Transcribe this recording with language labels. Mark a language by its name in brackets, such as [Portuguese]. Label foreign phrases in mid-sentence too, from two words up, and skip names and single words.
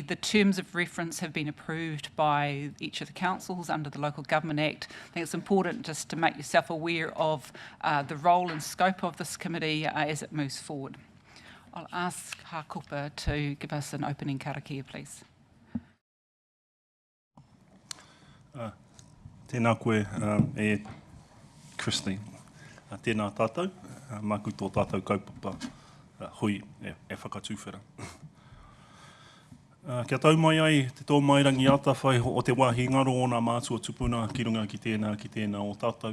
[English] The terms of reference have been approved by each of the councils under the Local Government Act. I think it's important just to make yourself aware of the role and scope of this committee as it moves forward. I'll ask Hakupa to give us an opening karakia, please. [Māori] Tēnā koe e Christine. Tēnā tātou, māku tō tātou kaupapa. Hui e whakatūwhera. Kia tau mai ai te tō mairangi ata whai o te wāhi ngaro o nā mātua tupuna ki runga ki tēnā o tātou.